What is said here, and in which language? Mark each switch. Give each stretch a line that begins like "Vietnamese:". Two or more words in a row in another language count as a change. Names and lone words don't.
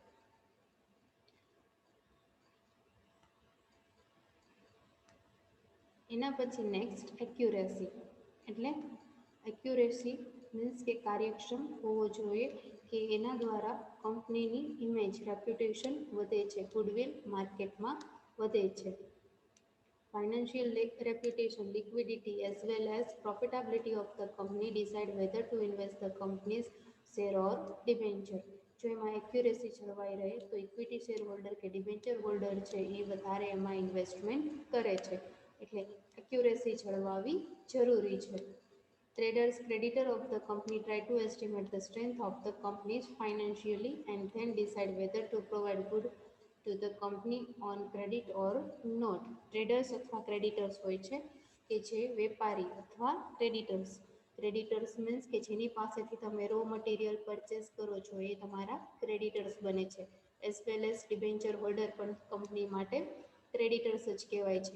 Gujarati: એના પછી
English: next accuracy.
Gujarati: એટલે
English: accuracy means
Gujarati: કે કાર્યક્ષમ હોવો જોઈએ કે એના દ્વારા કંપનીની
English: image, reputation
Gujarati: વધે છે, ગુડવિલ માર્કેટમાં વધે છે.
English: Financial reputation, liquidity as well as profitability of the company decide whether to invest the company's share or debenture.
Gujarati: જો એમાં એક્યુરેસી જળવાઈ રહે તો
English: equity share holder
Gujarati: કે
English: debenture holder
Gujarati: છે એ વધારે એમાં ઇન્વેસ્ટમેન્ટ કરે છે. એટલે એક્યુરેસી જળવાવી જરૂરી છે.
English: Traders, creditor of the company try to estimate the strength of the companies financially and then decide whether to provide good to the company on credit or not.
Gujarati: ટ્રેડર્સ અથવા ક્રેડિટર્સ હોય છે કે જે વેપારી અથવા
English: creditors means
Gujarati: કે જેની પાસેથી તમે
English: raw material purchase
Gujarati: કરો છો એ તમારા ક્રેડિટર્સ બને છે.
English: as well as debenture holder
Gujarati: પણ કંપની માટે ક્રેડિટર્સ જ કહેવાય છે.